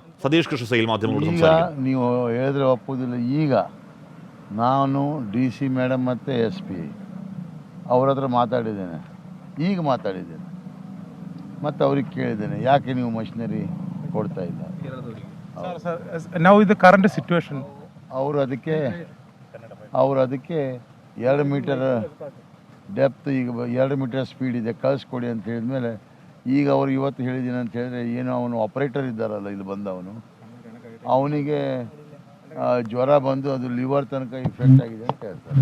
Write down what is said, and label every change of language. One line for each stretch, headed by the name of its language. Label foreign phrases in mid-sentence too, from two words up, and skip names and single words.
Malayalam: സതീഷ് കൃഷ്ണസൈൽ മാധ്യമങ്ങളോട് ಈಗ സംസാരിക്കുന്നു.
Kannada: ನೀವು ಹೇಳಿದ್ರೆ ಒಪ್ಪುವುದಿಲ್ಲ. ಈಗ ನಾನು
English: DC madam
Kannada: ಮತ್ತು SP ಅವ್ರ ಹತ್ರ ಮಾತಾಡಿದ್ದೇನೆ, ಈಗ ಮಾತಾಡಿದ್ದೇನೆ, ಮತ್ತು ಅವ್ರಿಗೆ ಕೇಳಿದ್ದೇನೆ ಯಾಕೆ ನೀವು ಮಷಿನರಿ ಕೊಡ್ತಾ ಇಲ್ಲ.
English: Now is the current situation.
Kannada: ಅವರು ಅದಕ್ಕೆ 2
English: meter depth,
Kannada: ಈಗ 2
English: meter speed
Kannada: ಇದೆ, ಕಳಿಸ್ಕೊಡಿ ಅಂತ ಹೇಳಿದ್ಮೇಲೆ ಈಗ ಅವ್ರು ಇವತ್ತು ಹೇಳಿದ್ದೀನಿ ಅಂತ ಹೇಳಿದ್ರೆ, ಏನು ಅವನು ಆಪ್ರೇಟರ್ ಇದ್ದಾರಲ್ಲ ಇಲ್ಲಿ ಬಂದವನು, ಅವನಿಗೆ ಜ್ವರ ಬಂದು ಅದು ಲಿವರ್ ತನಕ ಇಫೆಕ್ಟ್ ಆಗಿದೆ ಅಂತ ಹೇಳ್ತಾರೆ.